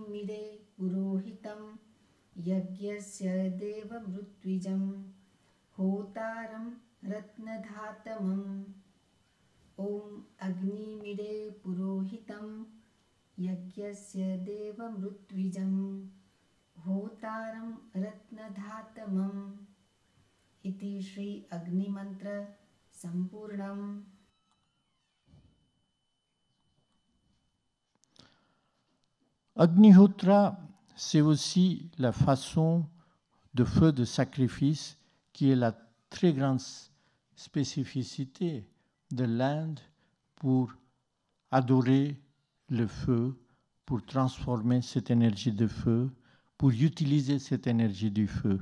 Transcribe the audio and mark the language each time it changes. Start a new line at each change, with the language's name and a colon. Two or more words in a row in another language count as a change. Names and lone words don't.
Sanskrit: मिडे पुरोहितं यज्ञस्य देव मृत्विजम् होतारं रत्नधातमम् ॐ अग्नि मिडे पुरोहितं यज्ञस्य देव मृत्विजम् होतारं रत्नधातमम् इति श्री अग्नि मन्त्र सम्पूर्णम्.
French: Agnihotra, c'est aussi la façon de feu de sacrifice qui est la très grande spécificité de l'Inde pour adorer le feu, pour transformer cette énergie de feu, pour utiliser cette énergie du feu.